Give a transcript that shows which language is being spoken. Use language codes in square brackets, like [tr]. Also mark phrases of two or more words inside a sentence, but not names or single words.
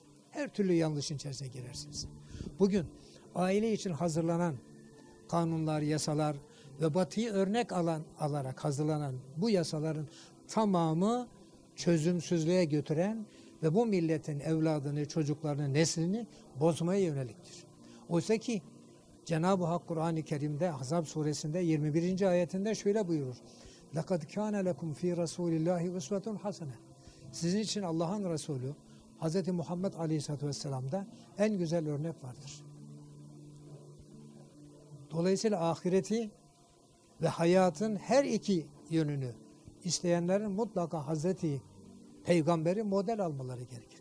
[tr] Her türlü yanlışın içerisine girersiniz. Bugün aile için hazırlanan kanunlar, yasalar ve Batı'yı örnek alarak hazırlanan bu yasaların tamamı çözümsüzlüğe götüren ve bu milletin evladını, çocuklarını, neslini bozmaya yöneliktir. Oysa ki Cenab-ı Hak Kur'an-ı Kerim'de Ahzab suresinde 21. ayetinde şöyle buyurur. [ar] لَقَدْ كَانَ لَكُمْ ف۪ي رَسُولِ اللّٰهِ اُسْوَةٌ حَسَنَةٌ. [tr] Sizin için Allah'ın Resulü Hz. Muhammed [ar] عليه الصلاة والسلام'da [tr] en güzel örnek vardır. Dolayısıyla ahireti ve hayatın her iki yönünü isteyenlerin mutlaka Hazreti Peygamber'i model almaları gerekir.